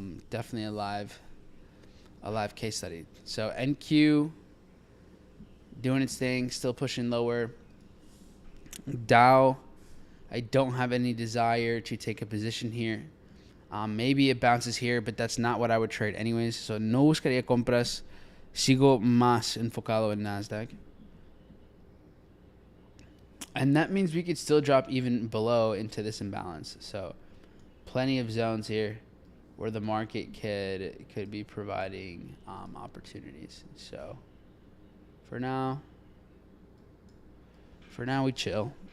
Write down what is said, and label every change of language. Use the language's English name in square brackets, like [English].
[English] Definitely a live case study. So NQ doing its thing, still pushing lower. Dow, I don't have any desire to take a position here. Maybe it bounces here, but that's not what I would trade anyways. [Spanish] So no buscaría compras. Sigo más enfocado en Nasdaq. [English] And that means we could still drop even below into this imbalance. So plenty of zones here where the market could be providing opportunities. So for now we chill.